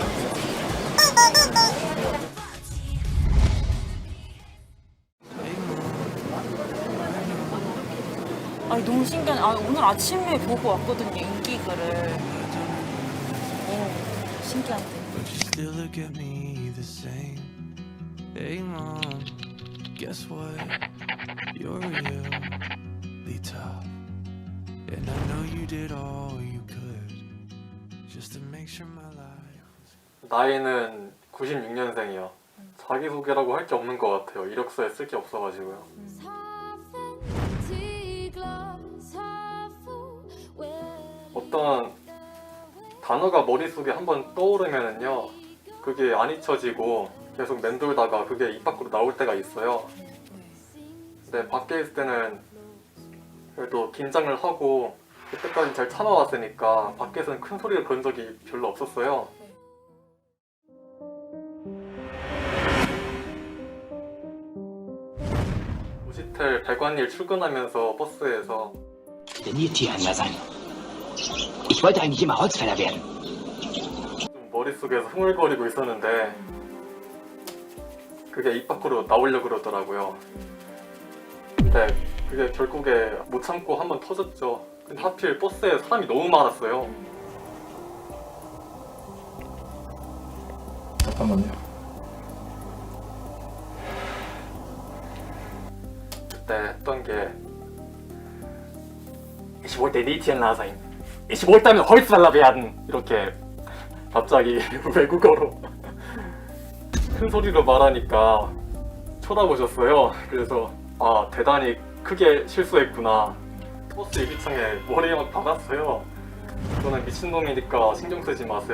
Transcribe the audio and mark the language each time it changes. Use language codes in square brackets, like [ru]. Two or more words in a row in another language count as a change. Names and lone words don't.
[ko] 아니 너무 신기하네. 아, 오늘 아침에 보고 왔거든요, 인기글을. 오, 신기한데. [en] But you still look at me the same. Hey mom, guess what? You're really tough. And I know you did all you could just to make sure my life. [ko] 나이는 96년생이요. 자기소개라고 할 게 없는 것 같아요. 이력서에 쓸 게 없어가지고요. 어떤 단어가 머릿속에 한번 떠오르면은요, 그게 안 잊혀지고 계속 맴돌다가 그게 입 밖으로 나올 때가 있어요. 근데 밖에 있을 때는 그래도 긴장을 하고 그때까지 잘 참아왔으니까 밖에서는 큰 소리를 그런 적이 별로 없었어요. 무시텔 배관일 출근하면서 버스에서 [de] Der Niltier sein. Ich wollte eigentlich immer Holzfäller werden. [ko] 좀 머릿속에서 흥얼거리고 있었는데 그게 입 밖으로 나오려고 그러더라고요. 근데 그게 결국에 못 참고 한번 터졌죠. 근데 하필 버스에 사람이 너무 많았어요. 잠깐만요. 그때 했던 게 [de] Ich wollte Niltier sein. Ich wollte ein Holzfäller werden. [ko] 이렇게 갑자기 외국어로 큰 소리로 말하니까 쳐다보셨어요. 그래서 아, 대단히 크게 실수했구나. 버스 유리창에 머리에 막 박았어요. 저는 미친놈이니까 신경 쓰지 마세요.